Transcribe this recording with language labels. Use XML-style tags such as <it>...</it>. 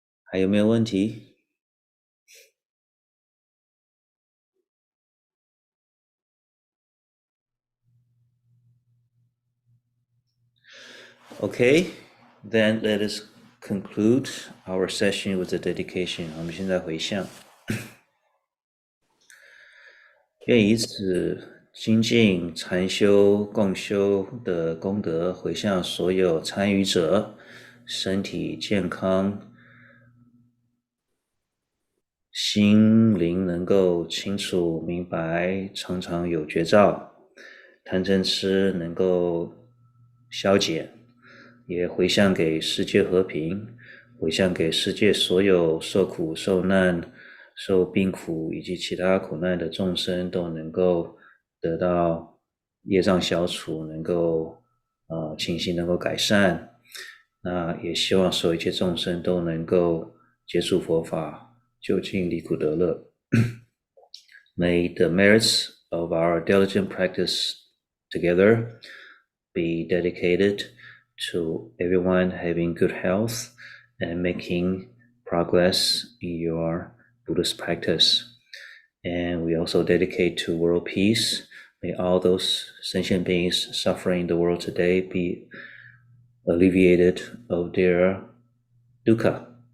<zh>还有没有问题？</zh> <en>Okay, then let us conclude our session with the dedication.</en> <zh>我们现在回向，愿以此精进禅修共修的功德回向所有参与者，身体健康，心灵能够清楚明白，常常有觉照，贪嗔痴能够消减，也回向给世界和平，回向给世界所有受苦受难受病苦以及其他苦难的众生都能够得到业障消除，能够情形能够改善。那也希望所有一切众生都能够接触佛法，究竟离苦得乐。</zh> <en>May the merits of our diligent practice together be dedicated to everyone having good health and making progress in your Buddhist practice. And we also dedicate to world peace. May all those sentient beings suffering in the world today be alleviated of their dukkha.</en>